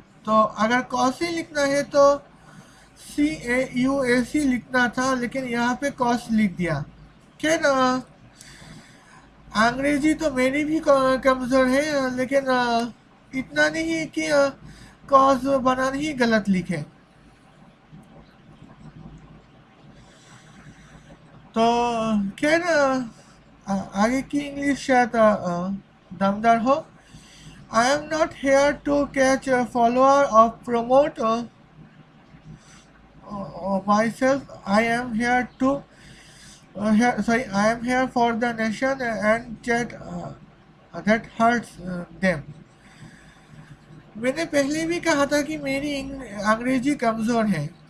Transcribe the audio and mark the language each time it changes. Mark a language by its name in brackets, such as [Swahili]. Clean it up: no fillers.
[Hindi] तो अगर कॉसी लिखना है तो CAUSE लिखना था लेकिन यहाँ पे कॉस लिख दिया। खैर अंग्रेजी तो मेरी भी कमज़ोर है लेकिन इतना नहीं कि कॉस बनाना ही गलत लिखे। तो खैर आगे की इंग्लिश शायद दमदार हो। [English] I am not here to catch a follower or promote myself. I am here to I am here for the nation and that hurts them. [Hindi] मैंने पहले भी कहा था कि मेरी अंग्रेजी कमज़ोर है।